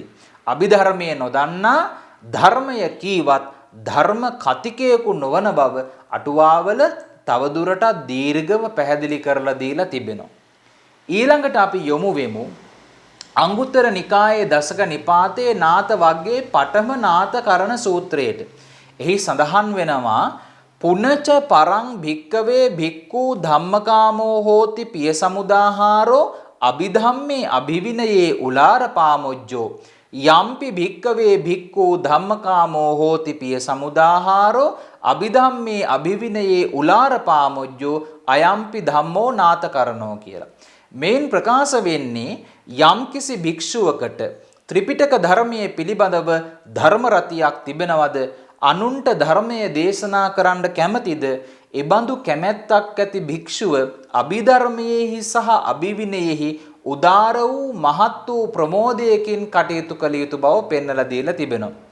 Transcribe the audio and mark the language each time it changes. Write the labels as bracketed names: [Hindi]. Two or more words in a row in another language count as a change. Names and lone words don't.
[Sinhala] අභිධර්මයේ නොදන්නා ධර්මය කීවත් ධර්ම කතිකයෙකු නොවන බව අටුවාවල තවදුරටත් දීර්ඝව පැහැදිලි කරලා දීලා තිබෙනවා. ඊළඟට අපි යොමු වෙමු අංගුත්තර නිකායේ දසක නිපාතයේ නාත වග්ගයේ පඨම නාත කරණ සූත්‍රයට. එහි සඳහන් වෙනවා [Pali] පුනච පරං භික්කවේ භික්ඛු ධම්මකාමෝ හෝති පිය සමුදාහාරෝ අභිධම්මේ අභිවිනයේ උලාරපාමොජ්ජෝ යම්පි භික්කවේ භික්ඛු ධම්මකාමෝ හෝති පිය සමුදාහාරෝ අභිධම්මේ අභිවිනයේ උලාරපාමොජ්ජෝ අයම්පි ධම්මෝ නාතකරණෝ කියලා. [Sinhala] මේන් ප්‍රකාශ වෙන්නේ යම්කිසි භික්ෂුවකට ත්‍රිපිටක ධර්මයේ පිළිබඳව ධර්ම රතියක් තිබෙනවද අනුන්ට ධර්මයේ දේශනා කරන්න කැමැතිද එබඳු කැමැත්තක් ඇති භික්ෂුව අභිධර්මයේහි සහ අභිවිනයෙහි උදාර වූ මහත් වූ ප්‍රමෝදයකින් කටයුතු කළ යුතු බව පෙන්වලා දීලා තිබෙනවා.